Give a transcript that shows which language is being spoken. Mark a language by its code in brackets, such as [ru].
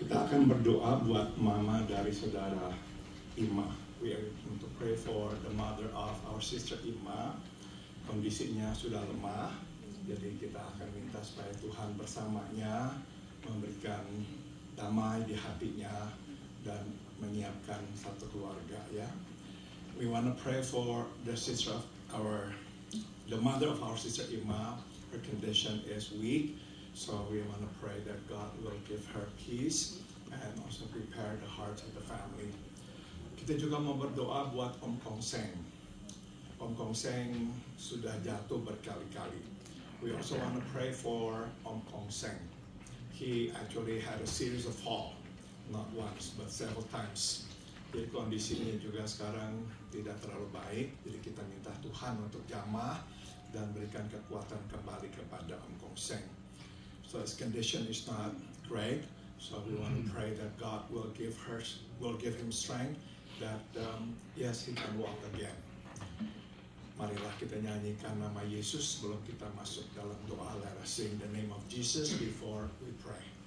[id] akan berdoa buat mama dari saudara Ima. [en] We are going to pray for the mother of our sister Ima. [id] Kondisinya sudah lemah, jadi kita akan minta supaya Tuhan bersamanya, memberikan damai di hatinya dan menyiapkan satu keluarga, ya. [en] We want to pray for the sister of the mother of our sister Ima. Her condition is weak, so we want to pray that God will give her peace and also prepare the hearts of the family. [id] Kita juga mau berdoa buat Om Kong Seng. Om Kong Seng sudah jatuh berkali-kali. [en] We also want to pray for Om Kong Seng. He actually had a series of fall, not once but several times. [id] Jadi kondisinya juga sekarang tidak terlalu baik. Jadi kita minta Tuhan untuk jamah dan berikan kekuatan kembali kepada Om Kong Seng. [en] So his condition is not great. So we want to pray that God will give him strength. That yes, he can walk again. [id] Marilah kita nyanyikan nama Yesus sebelum kita masuk dalam doa. [en] Let us sing the name of Jesus before we pray.